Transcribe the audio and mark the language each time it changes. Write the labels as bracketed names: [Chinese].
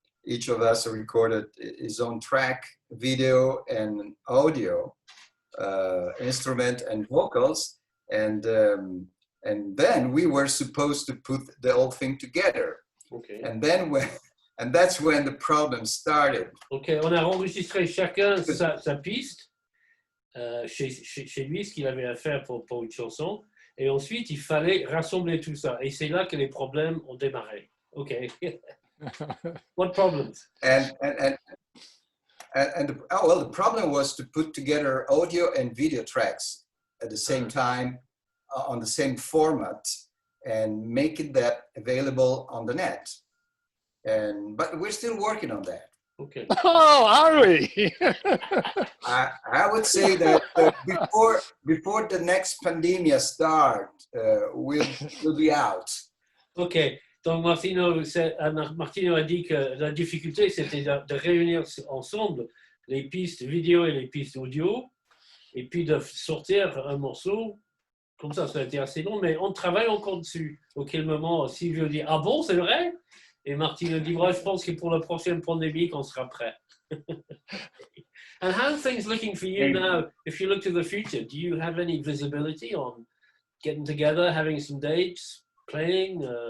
[English] Each of us recorded his own track, video and audio, instrument and vocals, and then we were supposed to put the whole thing together. Okay. And that's when the problem started. [French] Ok, on a enregistré chacun sa piste chez lui, ce qu'il avait à faire pour une chanson. Et ensuite, il fallait rassembler tout ça. Et c'est là que les problèmes ont démarré. [English] OK. What problems? And the problem was to put together audio and video tracks at the same time on the same format and make it that available on the net. But we're still working on that. Okay. Oh, are we? I would say that before the next pandemic start, we'll be out. OK. [French] Donc, Martino a dit que la difficulté, c'était de réunir ensemble les pistes vidéo et les pistes audio, et puis de sortir un morceau. Comme ça a été assez long, mais on travaille encore dessus. Auquel moment, Silvio dit « Ah bon, c'est vrai ?» Et Martino dit « Je pense que pour la prochaine pandémie, on sera prêt. » [English] And how are things looking for you now? If you look to the future, do you have any visibility on getting together, having some dates, playing?